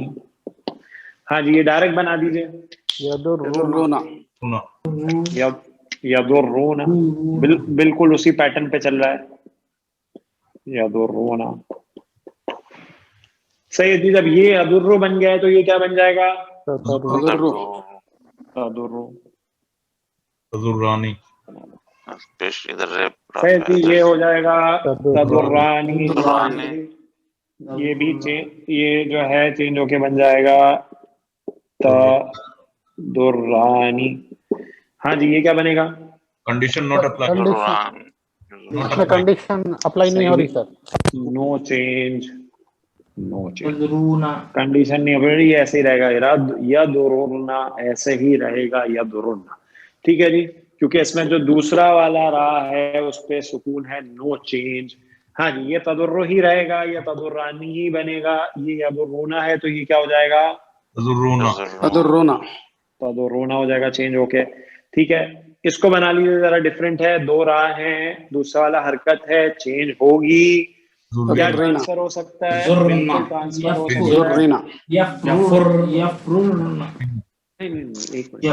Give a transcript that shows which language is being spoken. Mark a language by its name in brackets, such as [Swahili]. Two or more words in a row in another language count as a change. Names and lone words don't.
[Urdu] ہاں جی, یہ ڈائریکٹ بنا دیجیے. یدرونا. سنا یا درون. بالکل اسی پیٹرن پہ چل رہا ہے. یا درون. صحیح ہے جی. جب یہ ادرو بن گیا ہے تو یہ کیا بن جائے گا؟ تدرو. تدرو. ازرانی. پیش ادھر ریپ. صحیح جی, یہ ہو جائے گا تدرانی. تدرانی. یہ بھی یہ جو ہے چینج ہو کے بن جائے گا تدرانی. ہاں جی, یہ کیا بنے گا؟ [English] condition not apply. [Urdu] کنڈیشن اس میں [English] condition apply [Urdu] نہیں ہو رہی سر. [English] no change. no change. [Urdu] تدرونا. کنڈیشن نہیں ہو رہی, ایسے ہی رہے گا. یا درورنا ایسے ہی رہے گا. یا درورنا. ٹھیک ہے جی, کیونکہ اس میں جو دوسرا والا راہ ہے اس پہ سکون ہے. [English] no change. [Urdu] ہاں جی, یہ تدرو ہی رہے گا. یا تدرانی ہی بنے گا. یہ یا درونا ہے تو یہ کیا ہو جائے گا؟ ازرونا. تدرونا. تدرونا ہو جائے گا چینج ہو کے. ٹھیک ہے, اس کو بنا لیجیے. ذرا ڈفرینٹ ہے, دو راہ ہیں, دوسرا والا حرکت ہے, چینج ہوگی. کیا ٹرانسفر ہو سکتا ہے؟ بالکل ٹرانسفر ہو سکتا ہے. زرنا. یفر. یفرن. ایک منٹ.